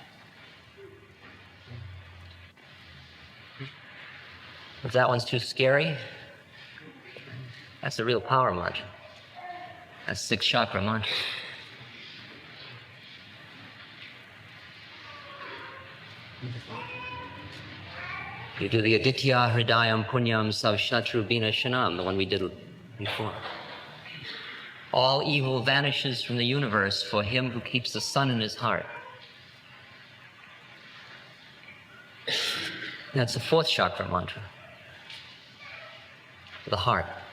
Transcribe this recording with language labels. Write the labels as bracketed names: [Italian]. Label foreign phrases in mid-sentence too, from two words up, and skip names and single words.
[English] If that one's too scary, that's the real power mantra. That's 6th chakra mantra. You do the [Sanskrit] aditya hridayam punyam savshatru bina shanam, [English] the one we did before. All evil vanishes from the universe for him who keeps the sun in his heart. That's the 4th chakra mantra. The heart.